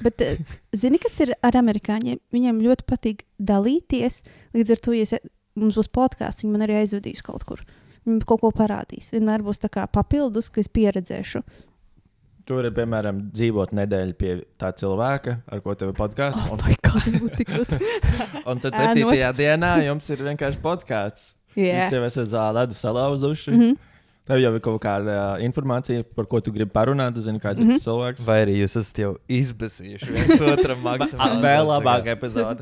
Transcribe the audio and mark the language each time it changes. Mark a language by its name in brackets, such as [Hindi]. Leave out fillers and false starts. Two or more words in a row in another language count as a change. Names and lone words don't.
[Latvian] Bet zini, kas ir ar amerikāņiem? Viņiem ļoti patīk dalīties, līdz ar to, ja mums būs podkāsts, viņi man arī aizvedīs kaut kur. Viņi kaut ko parādīs. Vienmēr būs tā kā papildus, ka es pieredzēšu. Tur ir, piemēram, dzīvot nedēļu pie tā cilvēka, ar ko tev ir podkāsts. [English] Oh my God, [Latvian] tas būtu tik grūti. Un tad 7. dienā jums ir vienkārši podkāsts. Jūs jau esat ledu salauzuši. Tev jau ir kaut kāda informācija, par ko tu gribi parunāt. Tu zini, kāds ir tas cilvēks. Vai arī jūs esat jau izbasījuši viens otram maksimāli. Vēl labāka epizode.